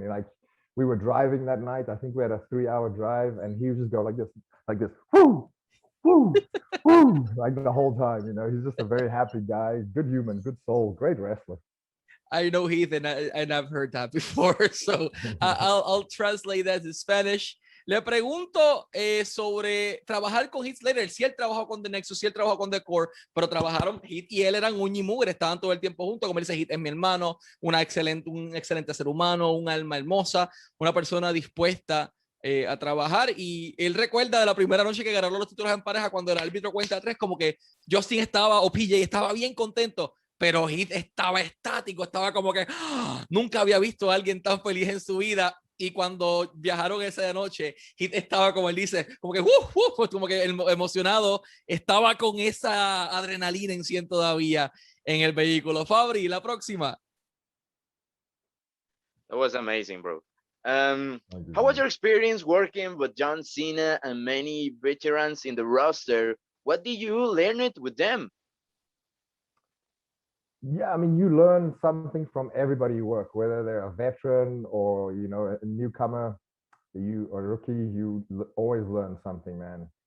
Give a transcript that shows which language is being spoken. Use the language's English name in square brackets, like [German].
[English] And like we were driving that night. I think we had a 3-hour drive and he would just go like this, whoo, whoo, whoo, like the whole time, you know. He's just a very happy guy, good human, good soul, great wrestler. I know Heath, and I've heard that before, so I'll translate that to Spanish. [Spanish] Le pregunto sobre trabajar con Heath Slater. Si él trabajó con The Nexus, si él trabajó con The Core, pero trabajaron, Heath y él eran uña y mugre, estaban todo el tiempo juntos. Como él dice, Heath es mi hermano, un excelente ser humano, un alma hermosa, una persona dispuesta a trabajar. Y él recuerda de la primera noche que ganaron los títulos en pareja, cuando el árbitro cuenta 3, como que Justin estaba, o PJ estaba bien contento, pero Heath estaba estático, estaba como que nunca había visto a alguien tan feliz en su vida. Y cuando viajaron esa noche, Heath estaba, como él dice, como que como que emocionado, estaba con esa adrenalina en sí todavía en el vehículo. Fabri, la próxima. [English] That was amazing, bro. How was your experience working with John Cena and many veterans in the roster? What did you learn it with them? Yeah, I mean, you learn something from everybody you work, whether they're a veteran or, you know, a newcomer, you or a rookie, you always learn something, man.